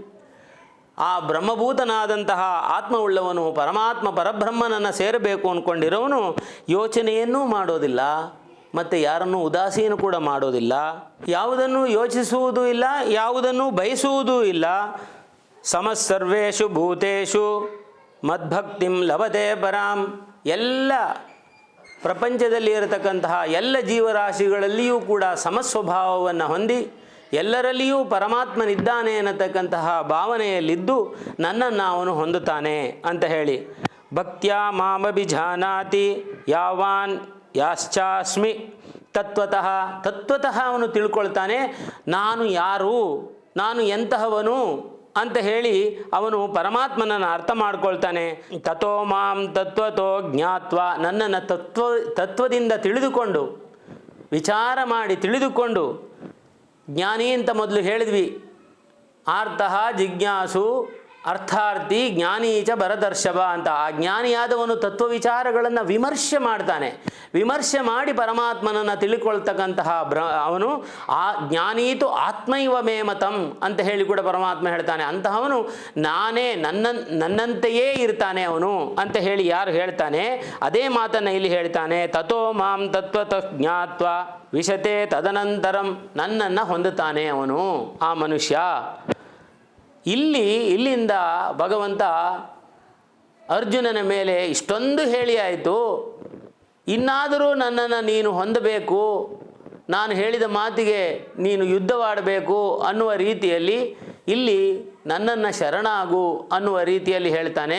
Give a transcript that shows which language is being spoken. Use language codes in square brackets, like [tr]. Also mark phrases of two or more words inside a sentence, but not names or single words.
[kn] ಆ ಬ್ರಹ್ಮಭೂತನಾದಂತಹ ಆತ್ಮವುಳ್ಳವನು ಪರಮಾತ್ಮ ಪರಬ್ರಹ್ಮನನ್ನು ಸೇರಬೇಕು ಅಂದ್ಕೊಂಡಿರೋವನು ಯೋಚನೆಯನ್ನೂ ಮಾಡೋದಿಲ್ಲ, ಮತ್ತು ಯಾರನ್ನೂ ಉದಾಸೀನ ಕೂಡ ಮಾಡೋದಿಲ್ಲ, ಯಾವುದನ್ನು ಯೋಚಿಸುವುದೂ ಇಲ್ಲ, ಯಾವುದನ್ನು ಬಯಸುವುದೂ ಇಲ್ಲ. [sa] ಸಮಸ್ಸರ್ವೇಷು ಭೂತೇಷು ಮದ್ಭಕ್ತಿಂ ಲಭತೆ ಪರಾಂ. [kn] ಎಲ್ಲ ಪ್ರಪಂಚದಲ್ಲಿ ಇರತಕ್ಕಂತಹ ಎಲ್ಲ ಜೀವರಾಶಿಗಳಲ್ಲಿಯೂ ಕೂಡ ಸಮಸ್ವಭಾವವನ್ನು ಹೊಂದಿ ಎಲ್ಲರಲ್ಲಿಯೂ ಪರಮಾತ್ಮನಿದ್ದಾನೆ ಅನ್ನತಕ್ಕಂತಹ ಭಾವನೆಯಲ್ಲಿದ್ದು ನನ್ನನ್ನು ಅವನು ಹೊಂದುತ್ತಾನೆ ಅಂತ ಹೇಳಿ. [sa] ಭಕ್ತ್ಯಾ ಮಾಮಭಿಜಾನಾತಿ ಯಾವಾನ್ ಯಾಶ್ಚಾಸ್ಮಿ ತತ್ವತಃ [kn] ಅವನು ತಿಳ್ಕೊಳ್ತಾನೆ, ನಾನು ಯಾರು, ನಾನು ಎಂತಹವನು ಅಂತ ಹೇಳಿ ಅವನು ಪರಮಾತ್ಮನನ್ನು ಅರ್ಥ ಮಾಡ್ಕೊಳ್ತಾನೆ. [sa] ತಥೋ ಮಾಂ ತತ್ವತೋ ಜ್ಞಾತ್ವ, [kn] ನನ್ನನ್ನು ತತ್ವದಿಂದ ತಿಳಿದುಕೊಂಡು ವಿಚಾರ ಮಾಡಿ ತಿಳಿದುಕೊಂಡು, ಜ್ಞಾನಿ ಅಂತ ಮೊದಲು ಹೇಳಿದ್ವಿ, [sa] ಆರ್ತಃ ಜಿಜ್ಞಾಸು ಅರ್ಥಾರ್ಥಿ ಜ್ಞಾನೀಚ ಭರತರ್ಷಭ [kn] ಅಂತ. ಆ ಜ್ಞಾನಿಯಾದವನು ತತ್ವ ವಿಚಾರಗಳನ್ನು ವಿಮರ್ಶೆ ಮಾಡ್ತಾನೆ. ವಿಮರ್ಶೆ ಮಾಡಿ ಪರಮಾತ್ಮನನ್ನು ತಿಳ್ಕೊಳ್ತಕ್ಕಂತಹ ಅವನು ಆ [sa] ಜ್ಞಾನೀತು ಆತ್ಮೈವ ಮೇ ಮತಂ [kn] ಅಂತ ಹೇಳಿ ಕೂಡ ಪರಮಾತ್ಮ ಹೇಳ್ತಾನೆ. ಅಂತಹವನು ನಾನೇ ನನ್ನಂತೆಯೇ ಇರ್ತಾನೆ ಅವನು ಅಂತ ಹೇಳಿ ಯಾರು ಹೇಳ್ತಾನೆ, ಅದೇ ಮಾತನ್ನು ಇಲ್ಲಿ ಹೇಳ್ತಾನೆ. [sa] ತಥೋ ಮಾಂ ತತ್ವತಃ ಜ್ಞಾತ್ವ ವಿಶತೆ ತದನಂತರಂ, [kn] ನನ್ನನ್ನು ಹೊಂದುತ್ತಾನೆ ಅವನು ಆ ಮನುಷ್ಯ. ಇಲ್ಲಿಂದ ಭಗವಂತ ಅರ್ಜುನನ ಮೇಲೆ ಇಷ್ಟೊಂದು ಹೇಳಿ ಆಯಿತು, ಇನ್ನಾದರೂ ನನ್ನನ್ನು ನೀನು ಹೊಂದಬೇಕು, ನಾನು ಹೇಳಿದ ಮಾತಿಗೆ ನೀನು ಯುದ್ಧವಾಡಬೇಕು ಅನ್ನುವ ರೀತಿಯಲ್ಲಿ ಇಲ್ಲಿ ನನ್ನನ್ನು ಶರಣಾಗು ಅನ್ನುವ ರೀತಿಯಲ್ಲಿ ಹೇಳ್ತಾನೆ.